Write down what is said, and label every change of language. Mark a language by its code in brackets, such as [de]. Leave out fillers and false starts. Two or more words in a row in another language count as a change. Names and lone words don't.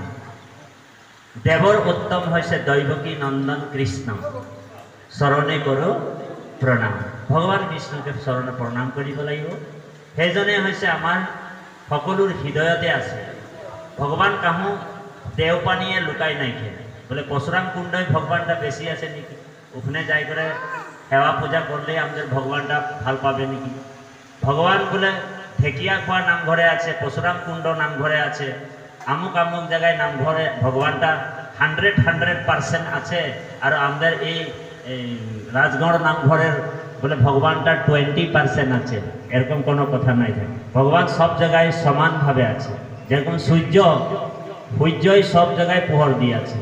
[as] দেৱৰ উত্তম হৈছে দৈৱকী নন্দন কৃষ্ণ, চৰণে কৰোঁ প্ৰণাম। ভগৱান বিষ্ণুকে চৰণে প্ৰণাম কৰিব লাগিব। সেইজনে হৈছে আমাৰ সকলোৰ হৃদয়তে আছে। ভগৱান কাহো দেওপানীয়ে লুকাই নাইকিয়া। [bn] বোলে পশুরাম কুণ্ডই ভগবানটা বেশি আছে নাকি, ওখানে যাই করে সেৱা পূজা করলে আমাদের ভগবানটা ভাল পাবে নাকি? ভগবান বলে ঢেকিয়া খোয়া নামঘরে আছে, পশুরাম কুণ্ড নামঘরে আছে, আমুক আমুক জায়গায় নামঘরে ভগবানটা 100% আছে। আর আমাদের এই রাজগড় নামঘরের বলে ভগবানটা 20% আছে, এরকম কোনো কথা নাই থাকে। ভগবান সব জায়গায় সমানভাবে আছে। যেরকম সূর্যই সব জায়গায় পোহর দিয়ে আছে।